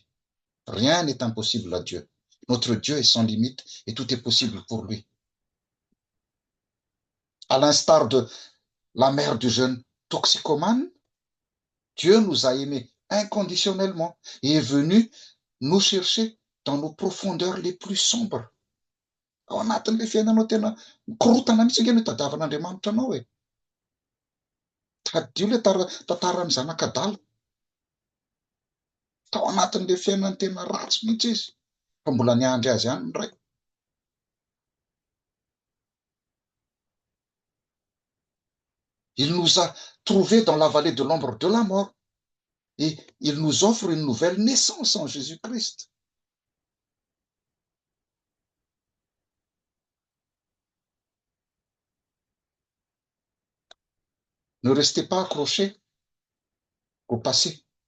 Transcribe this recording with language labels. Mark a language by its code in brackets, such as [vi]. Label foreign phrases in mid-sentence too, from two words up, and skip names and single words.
[fr] Rien n'est impossible à Dieu. Notre Dieu est sans limite et tout est possible pour lui. À l'instar de la mère du jeune toxicomane, Dieu nous a aimés inconditionnellement et est venu nous chercher dans nos profondeurs les plus sombres. [mg] Ao anatin'ilay fiainanao tena korotana mihitsy ange no tadiavan'Andriamanitra anao e. Tadio ilay tantaran'ny zanak'Adala. Tao anatin'ilay fiainany tena ratsy mihitsy izy. Fa mbola niandry azy ihany ndray. [fr] Il nous a trouvés dans la vallée de l'ombre de la mort. Et il nous offre une nouvelle naissance en Jésus-Christ. Ne restez pas accrochés au passé.